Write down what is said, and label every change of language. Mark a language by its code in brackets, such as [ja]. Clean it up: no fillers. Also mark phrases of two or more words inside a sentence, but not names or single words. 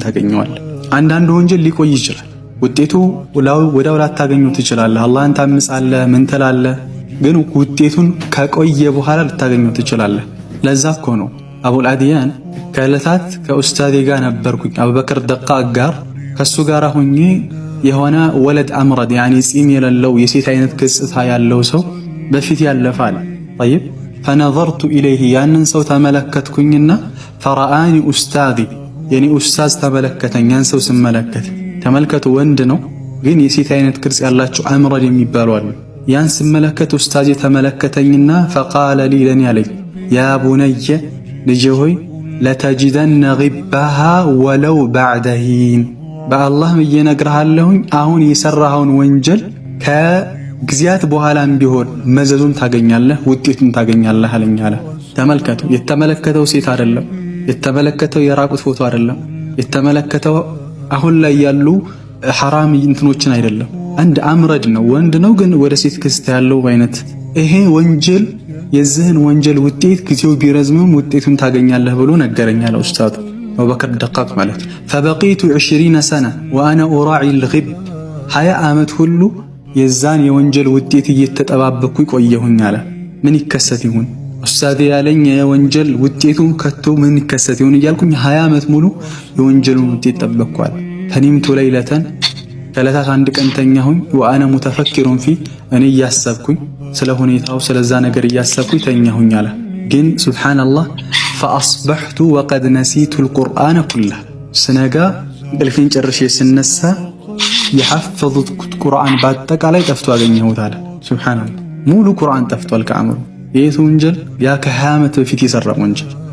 [am] ታገኘዋለህ። አንዳንድ ወንጀል ሊቆይ ይችላል፣ ውጤቱ ወዳው ላታገኘው ትችላለህ። አላህን ታምጻለህ፣ ምን ትላለህ፣ ግን ውጤቱን ከቆየ በኋላ ልታገኘው ትችላለህ። ለዛ እኮ ነው አቡል አድያን ከዕለታት ከኡስታዴ ጋር ነበርኩኝ፣ አቡበክር ደቃቅ ጋር ከሱ ጋር ሆኜ የሆነ [ar] ولد أمرد [am] ያኒ ጺም የሌለው የሴት አይነት ገጽታ ያለው ሰው በፊት ያለፋል። [ar] طيب فنظرت إليه [am] ያንን ሰው ተመለከትኩኝና [ar] فرآني أستاذي [am] የኔ ኡስታዝ ተመለከተኝ። ያን ሰው ስመለከት ተመልከቱ፣ ወንድ ነው ግን የሴት አይነት ቅርጽ ያላቸው አምረድ የሚባሉ አሉ። ያን ስመለከት ኡስታዝ ተመለከተኝና [ar] فقال لي [am] ለኔ አለኝ [ar] يا بني [am] ልጄ ሆይ [ar] لتجدن غبها ولو بعد حين [am] በአላህ እየነግርሃለሁኝ አሁን የሰራኸውን ወንጀል ከጊዜያት በኋላም ቢሆን መዘዙን ታገኛለህ፣ ውጤቱን ታገኛለህ አለኝ አለ። ተመልከቱ፣ የተመለከተው ሴት አይደለም፣ የተመለከተው የራቁት ፎቶ አይደለም፣ የተመለከተው አሁን ላይ ያሉ ሐራም እንትኖችን አይደለም። አንድ አምረድ ነው፣ ወንድ ነው ግን ወደ ሴት ክስት ያለው አይነት ይሄ ወንጀል የዚህን ወንጀል ውጤት ጊዜው ቢረዝምም ውጤቱን ታገኛለህ ብሎ ነገረኝ አለ ኡስታዙ አቡበክር ደቃቅ ማለት። [ar] فبقيت 20 سنة وانا اراعي الغب [am] 20 ዓመት ሁሉ የዛን የወንጀል ውጤት እየተጠባበኩ ቆየሁኝ አለ። ምን ይከሰት ይሁን ኡስታዝ ያለኝ የወንጀል ውጤቱን ከቶ ምን ይከሰት ይሁን እያልኩኝ 20 ዓመት ሙሉ የወንጀሉን ውጤት ጠበቅኳል። [ar] فنمت ليلة [am] ከለታት አንድ ቀን ተኛሁኝ። [ar] وأنا متفكر في [am] እኔ እያሰብኩኝ ስለ ሁኔታው ስለዛ ነገር እያሰብኩኝ ተኛሁኝ አለ። ግን ሱብሃንአላህ [ar] فأصبحت وقد نسيت القرآن كله [am] ስነጋ እንቅልፌን ጨርሼ ስነሳ የሐፈዙት ቁርአን በአጠቃላይ ጠፍቶ አገኘሁት አለ። ሱብሃንአላህ ሙሉ ቁርአን ጠፍቷል ከአእምሮ። ይህ ወንጀል ያ ከ20 ዓመት በፊት የሰራው ወንጀል